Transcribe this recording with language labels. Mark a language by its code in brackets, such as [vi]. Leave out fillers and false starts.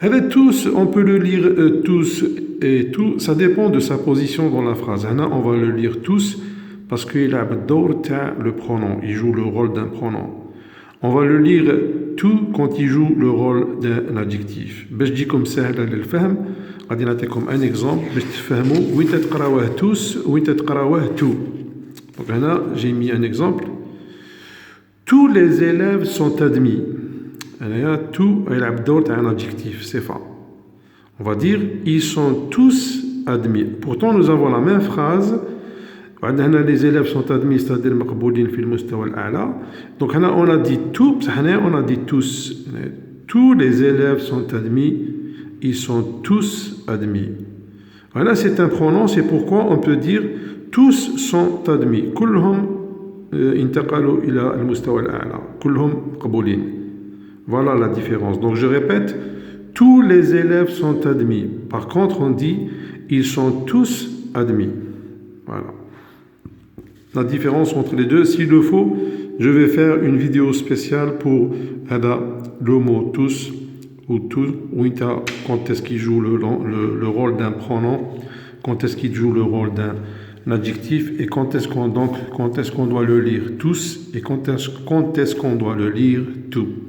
[fr] Tous, on peut le lire tous et tout, ça dépend de sa position dans la phrase. On va le lire tous parce qu'il a le pronom, il joue le rôle d'un pronom. On va le lire tout quand il joue le rôle d'un adjectif. [ar] باش تجيكم سهلة للفهم غادي نعطيكم [fr] un exemple [ar] باش تفهموا وين تقراوه tous وين تقراوه tout. [fr] Donc là, j'ai mis un exemple. Tous les élèves sont admis. Tout est un adjectif, c'est ça. On va dire ils sont tous admis. Pourtant, nous avons la même phrase. Les élèves sont admis, c'est-à-dire [ar] مقبولين في المستوى الأعلى. [fr] Donc là, on a dit tout, on a dit tous. Tous les élèves sont admis, ils sont tous admis. Voilà, c'est un pronom, c'est pourquoi on peut dire tous sont admis. [ar] كلهم انتقلوا إلى المستوى الأعلى. كلهم مقبولين. [fr] Voilà la différence. Donc je répète, tous les élèves sont admis. Par contre, on dit ils sont tous admis. Voilà. la différence entre les deux. S'il le faut, je vais faire une vidéo spéciale pour le mot tous ou tout, ou quand est-ce qu'il joue le rôle d'un pronom, quand est-ce qu'il joue le rôle d'un adjectif et quand est-ce qu'on doit le lire tous et quand est-ce qu'on doit le lire tout.